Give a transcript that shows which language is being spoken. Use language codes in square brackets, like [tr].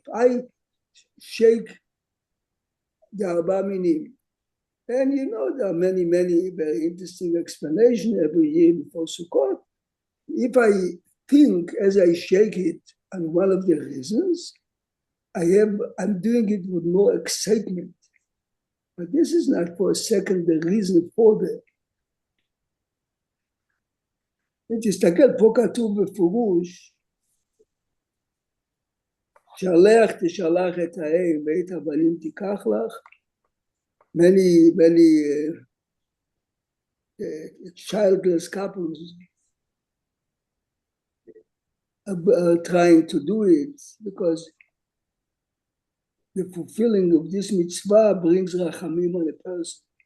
[en] If I shake the Arba Minim, and you know there are many very interesting explanations every year before Sukkot. If I think as I shake it, and one of the reasons, I'm doing it with more excitement. But this is not for a second the reason for that. [he] תסתכל, פה כתוב בפירוש, שלח תשלח את האם ואת הבנים תיקח לך. [en] Many childless couples are trying to do it because the fulfilling of this mitzvah brings rachamim on a person.